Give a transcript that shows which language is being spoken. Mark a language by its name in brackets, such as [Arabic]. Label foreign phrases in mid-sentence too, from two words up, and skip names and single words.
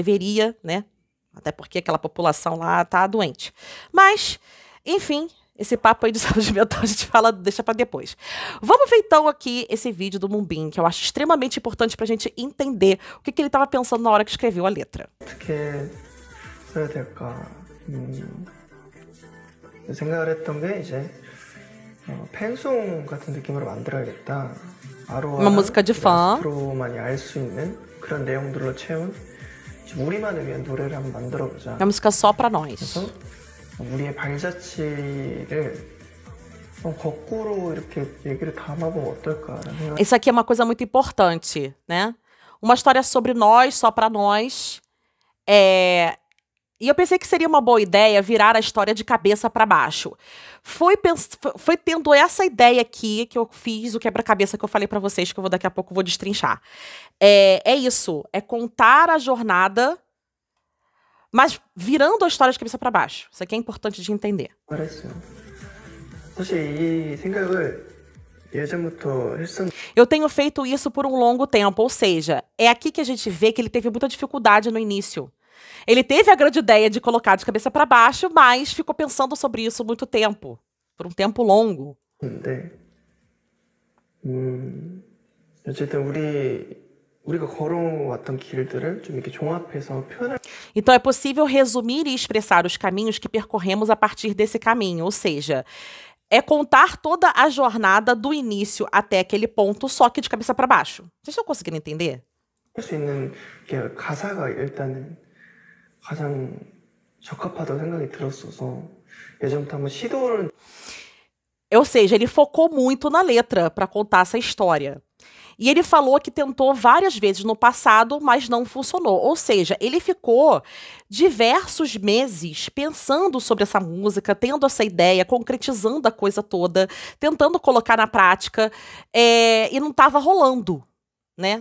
[Portuguese] Deveria, né? Até porque aquela população lá tá doente. Mas, enfim, Esse papo aí de saúde mental a gente fala, deixa pra depois. Vamos ver então aqui esse vídeo do Moonbin, que eu acho extremamente importante pra gente entender o que ele tava pensando na hora que escreveu a letra. [Korean] 어떻게 써야 될까 생각을 했던 게 이제 팬송 같은 느낌으로 만들어야겠다. [Portuguese] Uma música de fã. [Korean] 아스트로만이 알 수 있는 그런 내용들로 채운 우리만을 위한 노래를 한번 만들어보자. [Portuguese] Uma música só pra nós. [Korean] 그래서 우리의 발자취를 거꾸로 이렇게 얘기를 담아보면 어떨까라는 생각. [Portuguese] Isso aqui é uma coisa muito importante, né? Uma história sobre nós, só pra nós. E eu pensei que seria uma boa ideia virar a história de cabeça pra baixo. Foi tendo essa ideia aqui que eu fiz o quebra-cabeça que eu falei pra vocês, que eu daqui a pouco vou destrinchar. É isso, é contar a jornada, mas virando a história de cabeça pra baixo. Isso aqui é importante de entender. [Korean] 말했어요. 사실 이 생각을 예전부터 했었는데. [Portuguese] Eu tenho feito isso por um longo tempo, ou seja, é aqui que a gente vê que ele teve muita dificuldade no início. Ele teve a grande ideia de colocar de cabeça para baixo, mas ficou pensando sobre isso muito tempo, por um tempo longo. [Korean] 어쨌든 우리가 걸어왔던 길들을 좀 이렇게 종합해서 표현할. [Portuguese] Então é possível resumir e expressar os caminhos que percorremos a partir desse caminho, ou seja, é contar toda a jornada do início até aquele ponto, só que de cabeça para baixo. Vocês estão conseguindo entender? [Korean] 할 수 있는 게 가사가 일단은 가장 적합하다고 생각이 들었어서 예전부터 한번 시도를. [Portuguese] Ou seja, ele focou muito na letra para contar essa história. E ele falou que tentou várias vezes no passado, mas não funcionou. Ou seja, ele ficou diversos meses pensando sobre essa música, tendo essa ideia, concretizando a coisa toda, tentando colocar na prática, e não estava rolando, né?